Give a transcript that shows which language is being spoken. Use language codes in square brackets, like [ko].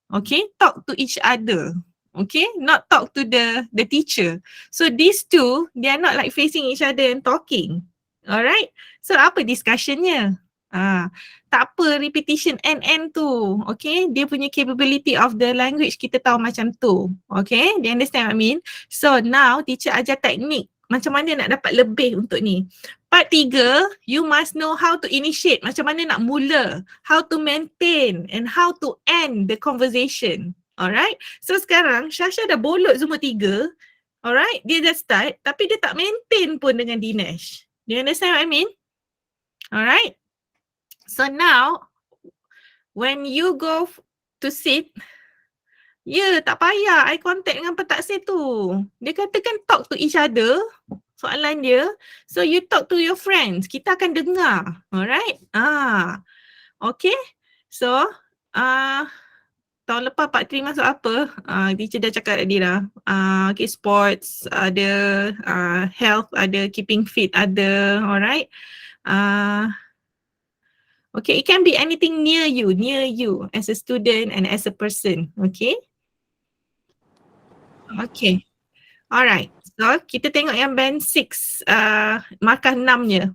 [en] Okay, talk to each other. Okay, not talk to the teacher. So these two, they are not like facing each other and talking. [ms] All right. So apa discussionnya? Tak apa repetition and tu. Okay, dia punya [en] capability of the language [ms] kita tahu macam tu. [en] Okay, do you understand what I mean? [ms] So now teacher ajar teknik macam mana nak dapat lebih untuk ni. [en] Part 3, you must know how to initiate, [ms] macam mana nak mula, [en] how to maintain and how to end the conversation. [ms] Alright, so sekarang Shasha dah bolot semua 3. Alright, dia dah start tapi dia tak maintain pun dengan Dinesh. [en] Do you understand what I mean? Alright. So now, when you go to sit, [ms] tak payah [en] eye contact [ms] dengan pentaksir tu. Dia katakan [en] talk to each other, [ms] soalan dia. [en] So you talk to your friends, [ms] kita akan dengar. [en] Alright? Okay. [ms] So, tahun lepas Part 3 masuk apa? Teacher dah cakap tadi dah. Okay, sports ada, health ada, keeping fit ada. Alright? [en] Okay, it can be anything near you as a student and as a person. Okay? Okay. Alright. [ms] So, kita tengok yang band 6, markah 6-nya.